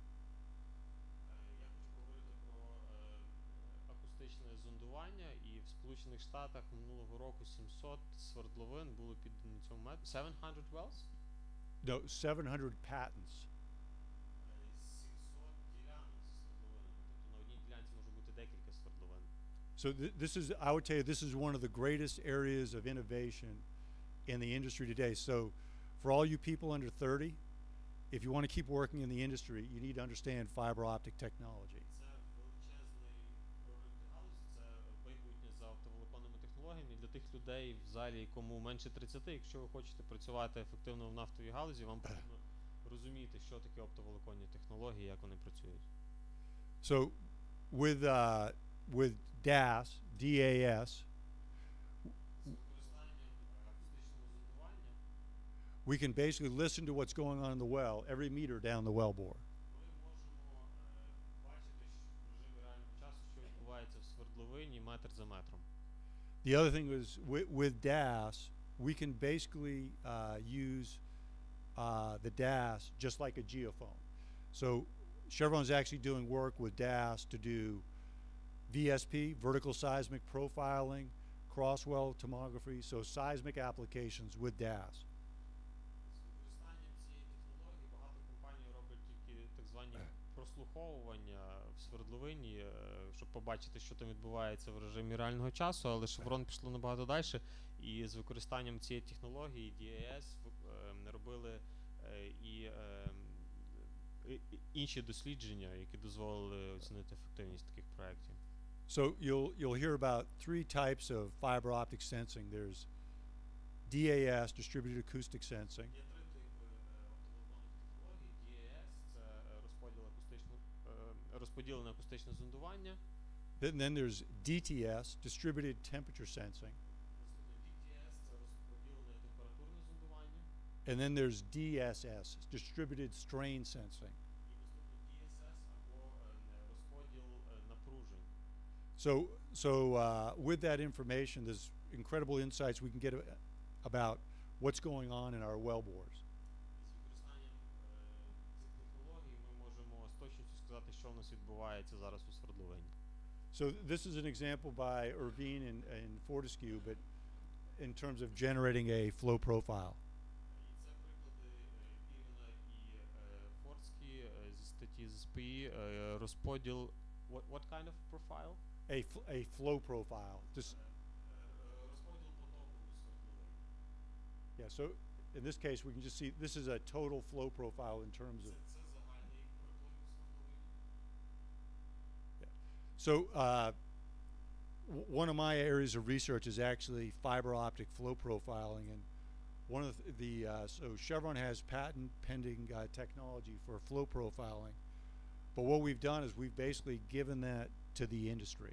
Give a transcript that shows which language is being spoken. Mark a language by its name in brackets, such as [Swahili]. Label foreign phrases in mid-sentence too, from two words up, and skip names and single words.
[Ukrainian] Я хочу поговорити про акустичне зондування, і в Сполучених Штатах минулого року 700 свердловин було піддані цьому методу. [English] 700 wells? No, 700 patents. [Ukrainian] 700 ділянок зі свердловинами. Тобто на одній ділянці може бути декілька свердловин. [English] So this is, I would tell you, this is one of the greatest areas of innovation in the industry today. So for all you people under 30, if you want to keep working in the industry, you need to understand fiber optic technology. [Ukrainian] Це величезний прорив для галузі, це майбутнє за оптоволоконними технологіями. Для тих людей в залі, кому менше 30, якщо ви хочете працювати ефективно в нафтовій галузі, вам потрібно розуміти, що таке оптоволоконні технології, як вони працюють. [English] So with DAS, DAS, [Ukrainian] З використанням акустичного зондування [English] we can basically listen to what's going on in the well every meter down the well bore. [Ukrainian] ми можемо бачити в режимі реального часу, що відбувається в свердловині метр за метром. [English] The other thing is with DAS, we can basically use the DAS just like a geophone. So Chevron's actually doing work with DAS to do VSP, vertical seismic profiling, cross-well tomography, so seismic applications with DAS. [Ukrainian] З використанням цієї технології багато компаній роблять тільки так звані прослуховування в свердловині, щоб побачити, що там відбувається в режимі реального часу, але Chevron пішло набагато далі, і з використанням цієї технології DAS робили і інші дослідження, які дозволили оцінити ефективність таких проєктів. [English] So you'll hear about three types of fiber optic sensing. There's DAS, distributed acoustic sensing. [Ukrainian] Є три типи оптоволоконних технологій. DAS – це розподілене акустичне зондування. [English] Then there's DTS, distributed temperature sensing. [Ukrainian] Наступне DTS – це розподілене температурне зондування. [English] And then there's DSS, distributed strain sensing. [Ukrainian] І наступне DSS або розподіл напружень. [English] So with that information, there's incredible insights we can get about what's going on in our well bores. [Ukrainian] І з використанням цих технологій ми можемо з точністю сказати, що в нас відбувається зараз у свердловині. [English] So this is an example by Irvine in Fortescue, but in terms of generating a flow profile. [Ukrainian] І це приклади Ірвіна і Фордські зі статті з SPE, розподіл [English] what kind of profile? A flow profile. Just, [Ukrainian] Розподіл потоку у свердловині. [English] yeah, so in this case, we can just see this is a total flow profile in terms of. [Ukrainian] Це загальний приплив у свердловині. [English] So one of my areas of research is actually fiber optic flow profiling, and one of so Chevron has patent pending technology for flow profiling, but what we've done is we've basically given that to the industry.